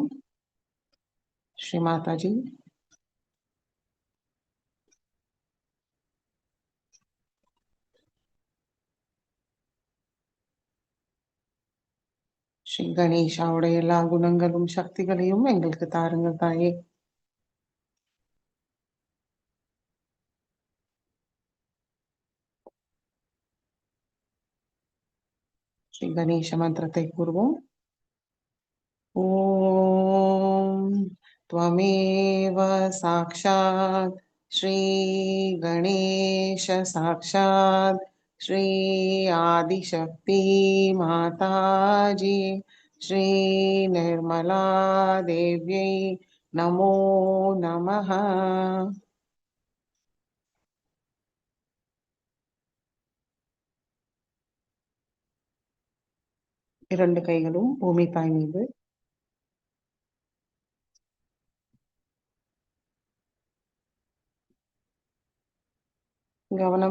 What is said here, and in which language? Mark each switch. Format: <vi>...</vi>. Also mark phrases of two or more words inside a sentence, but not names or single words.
<ta>ஸ்ரீ மாதாஜி, ஸ்ரீ கணேஷாவுடைய எல்லா குணங்களும் சக்திகளையும் எங்களுக்கு தாருங்கள் தாயே. ஸ்ரீ கணேச மந்திரத்தை கூறுவோம்.</ta> <sa>ஓம் त्वमेव साक्षात् श्री गणेश साक्षात् श्री आदिशक्ति माताजी श्री निर्मला देव्यै नमो नमः।</sa> <ta>இரண்டு கைகளும் பூமி தாய் மீது கவனம்.</ta>